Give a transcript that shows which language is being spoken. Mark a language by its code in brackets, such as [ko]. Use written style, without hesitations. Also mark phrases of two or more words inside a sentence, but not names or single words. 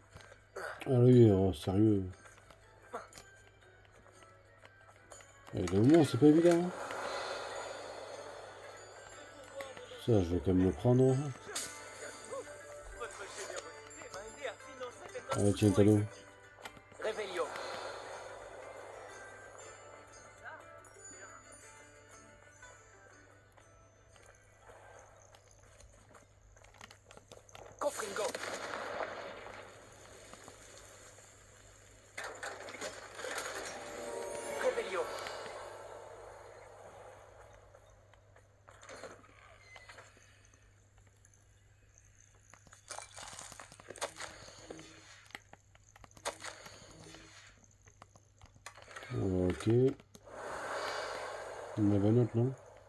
[fr] Allez, oh, sérieux. Et le moment, c'est pas évident. Hein. Ça, je vais quand même le prendre. Votre générosité m'a aidé à financer cet Allez, tiens, Talo. Revelio. Confringo. Revelio. Ok. Il y en avait un autre, non?